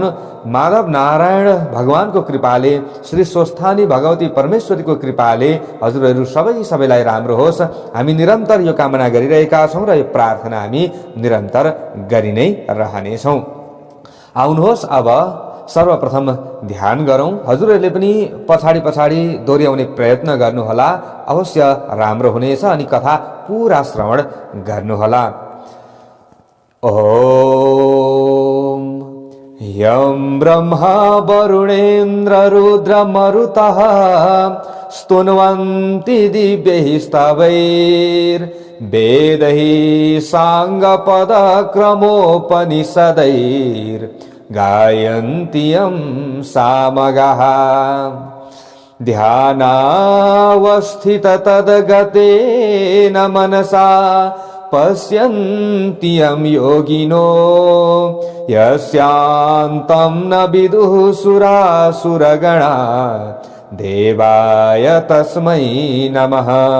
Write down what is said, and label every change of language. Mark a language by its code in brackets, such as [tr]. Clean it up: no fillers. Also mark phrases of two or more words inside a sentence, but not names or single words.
[ne] माधव नारायण भगवानको कृपाले, श्री स्वस्थानी भगवती परमेश्वरीको कृपाले हजुरहरू सबैलाई राम्रो होस्, हामी निरन्तर यो कामना गरिरहेका छौँ र यो प्रार्थना हामी निरन्तर गरि नै रहनेछौँ। आउनुहोस् अब सर्वप्रथम ध्यान गरौँ। हजुरहरूले पनि पछाडि दोहोऱ्याउने प्रयत्न गर्नुहोला, अवश्य राम्रो हुनेछ, अनि कथा पुरा श्रवण गर्नुहोला। [sa] ओम यं ब्रह्मा वरुणेन्द्र रुद्र मरुतः स्तुन्वन्ति दिव्यैः स्तवैर्वेदैः साङ्गपद क्रमोपनिषदैर्गायन्ति यं सामगाः ध्यानावस्थित तद्गतेन मनसा पश्यन्ति यं योगिनो यस्यान्तं न विदुः सुरासुरगणा देवाय तस्मै नमः।